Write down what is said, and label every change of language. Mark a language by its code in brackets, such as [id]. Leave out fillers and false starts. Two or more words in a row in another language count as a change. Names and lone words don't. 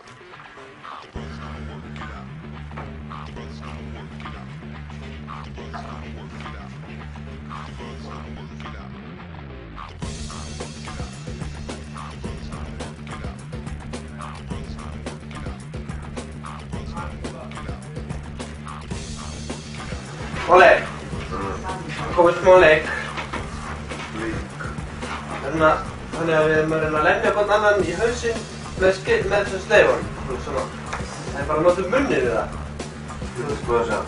[en] The brothers gonna work it out. The brothers gonna work it out. The brothers gonna work it out. The brothers gonna work it out. The brothers gonna work it out. The brothers gonna work it out. The brothers gonna work it out. The brothers gonna work it out. [is] Óli, komið smá leik. Þannig að við erum að reyna að lemja hvern annan í hausinn með þessum sleifum. Svona. Það er bara að nota munnið við það. Þú veist hvað það?